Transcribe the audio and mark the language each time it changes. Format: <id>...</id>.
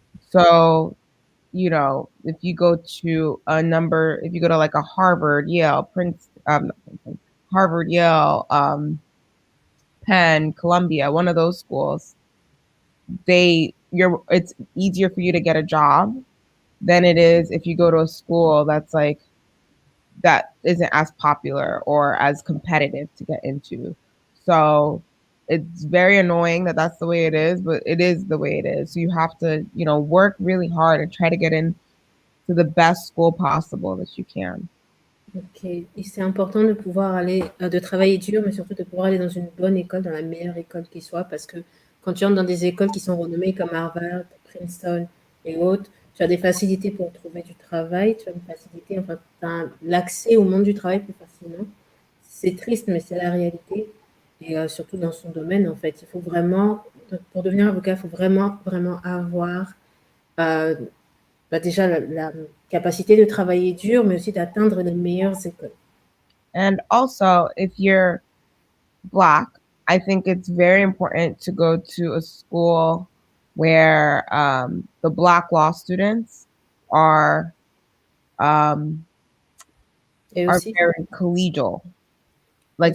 <en>So, if you go to if you go to like a Harvard, Yale, not Princeton, Harvard, Yale, Penn, Columbia, one of those schools, it's easier for you to get a job than it is if you go to a school that isn't as popular or as competitive to get into. So it's very annoying that that's the way it is, but it is the way it is. So you have to, work really hard and try to get in to the best school possible that you can. Ok.</en> <fr>Et c'est important de pouvoir aller, de travailler dur, mais surtout de pouvoir aller dans une bonne école, dans la meilleure école qui soit, parce que quand tu entres dans des écoles qui sont renommées comme Harvard, Princeton et autres, tu as des facilités pour trouver du travail, tu as une facilité, enfin, tu as l'accès au monde du travail plus facilement. C'est triste, mais c'est la réalité. Et surtout dans son domaine, en fait, il faut vraiment, pour devenir avocat, il faut vraiment, vraiment avoir déjà la capacité de travailler dur, mais aussi d'atteindre les meilleures écoles.</fr> <en>And also, if you're Black, I think it's very important to go to a school where the Black law students are</en> <fr>Et</fr> <en>are</en> <fr>aussi,</fr> <en>very collegial. Like</en>